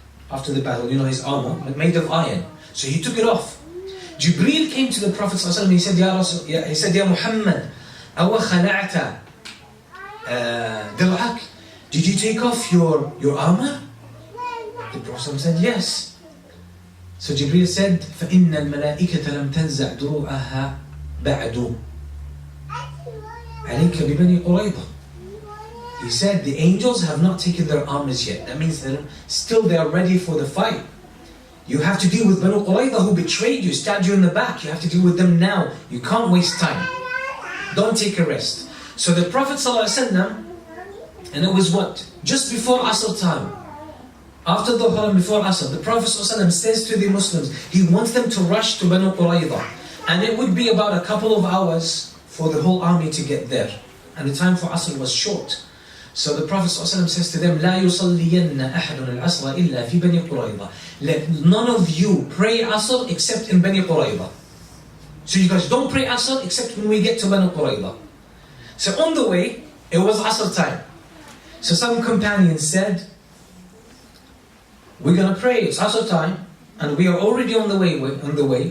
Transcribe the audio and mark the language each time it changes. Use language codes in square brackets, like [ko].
[en] After the battle, his armor, made of iron. So he took it off. Jibreel came to the Prophet ﷺ, he said, Ya Muhammad, [ar] أَوَ خَلَعْتَ دِرْعَكَ. [en] Did you take off your armor? The Prophet said, yes. So Jibreel said, [ar] فَإِنَّ الْمَلَائِكَةَ لَمْ تَنْزَعْ دُرُوعَهَا بَعْدُ عَلَيْكَ بِبَنِي قُرَيْضَةٍ. [en] He said, the angels have not taken their armors yet. That means that still they are ready for the fight. You have to deal with Banu Qurayza who betrayed you, stabbed you in the back. You have to deal with them now. You can't waste time. Don't take a rest. So the Prophet ﷺ, and it was what? Just before Asr time. After the Dhuhr, before Asr, the Prophet ﷺ says to the Muslims, he wants them to rush to Banu Qurayza. And it would be about a couple of hours for the whole army to get there. And the time for Asr was short. So the Prophet ﷺ says to them, [ar] لا يصلين أحد العصر إلا في بني قريظة. [en] Let none of you pray Asr except in Bani Qurayza. So you guys don't pray Asr except when we get to Bani Qurayza. So on the way, it was Asr time. So some companions said, we're going to pray, it's Asr time, and we are already on the way.